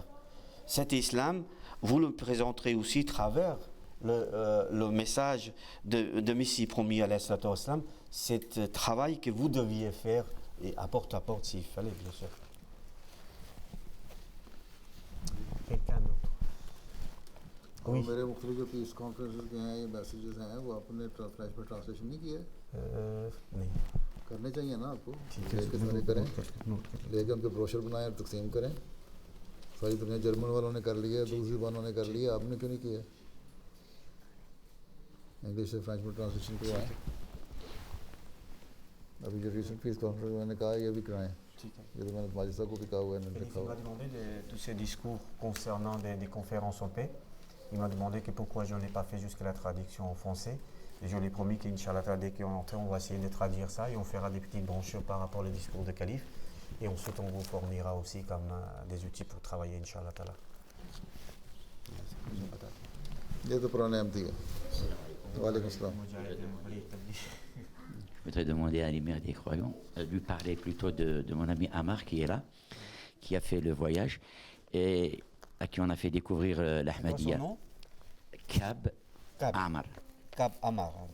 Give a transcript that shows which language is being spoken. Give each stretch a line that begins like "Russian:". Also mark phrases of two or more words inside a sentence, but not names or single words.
French: Cet islam, vous le présenterez aussi à travers le message de Messie promis à l'islam, c'est travail que vous deviez faire et à porte s'il fallait, bien sûr. Quelqu'un d'autre? Oui.
Urdu: میرے مختلف جو
English: peace conferences
Urdu: کے ہیں، یہ میسیجز ہیں، وہ آپ نے فلیش میں ٹرانسلیشن نہیں کیے? نہیں کرنے چاہئیں نا آپ کو، لے کے سارے کریں، لے کے ان کے بروشر بنائیں اور تقسیم کریں. ساری دنیا جرمن والوں نے کر لیا، دوسری زبانوں نے کر لیا، آپ نے کیوں نہیں کیا? انگلش سے فرنچ میں ٹرانسلیشن کروائیں. ابھی جو
English: recent peace conference
Urdu: میں نے کہا یہ بھی کرائیں، یہ تو میں نے ماجد صاحب کو بھی کہا ہوا ہے,
French: Il m'a demandé tous ces discours concernant des conférences en paix. Il m'a demandé que pourquoi je n'ai pas fait jusqu'à la traduction en français. Et je lui ai promis qu'Inch'Allah, dès qu'on est entré, on va essayer de traduire ça et on fera des petites brochures par rapport au discours de calife. Et ensuite, on vous fournira aussi comme des outils pour travailler, Inch'Allah.
Urdu: یہ تو پرانے احمدی ہے. وعلیکم السلام.
French: Je voudrais demander à l'émir des croyants, lui parler plutôt de mon ami Amar qui est là, qui a fait le voyage et à qui on a fait découvrir l'Ahmadiyya. Kab Amar. Kab Amar.